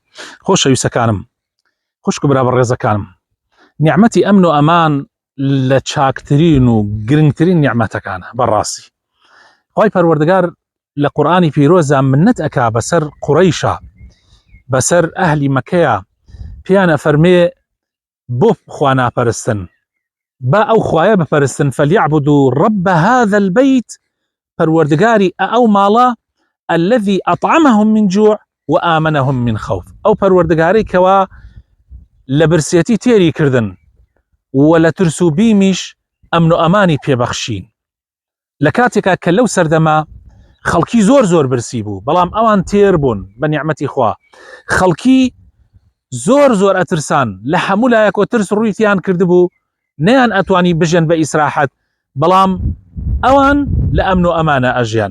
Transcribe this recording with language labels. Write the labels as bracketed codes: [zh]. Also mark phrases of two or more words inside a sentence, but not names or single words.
[ckb] خۆشەویستەکانم، خوشک و برا بەڕێزەکانم، نیعمەتی ئەمن و ئەمان لە چاکترین و گرنگترین نیعمەتەکانە. بەڕاستی خوای پەروەردگار لە قورئانی پیرۆزە منەت ئەکا بەسەر قوڕەیشە، بەسەر ئەهلی مەکەیە، پیان ئەفەرمێ بۆ خوا ناپەرستن، با ئەو خوایە بپەرستن، [ar] فەلیعبدوا رب هذا البيت، [ckb] پەروەردگاری ئەو ماڵە [ar] الذي أطعمهم من جوع وآمنهم من خوف، [ckb] أو پەروەردگارەی کەوا لە برسێتی تێری کردن و لە ترس و بیمیش ئەمن و ئەمانی پێبەخشین. لە کاتێکا کە لەو سەردەما خەڵکی زۆر برسی بوو، بەڵام ئەوان تێر بوون بە نیعمەتی خوا. خەڵکی زۆر ئەترسان، لە هەموو لایەکۆ ترس ڕوویتیان کردبوو، نەیان ئەتوانی بژێن بە ئیسراحەت، بەڵام ئەوان لە ئەمن و ئەمانە ئەژیان.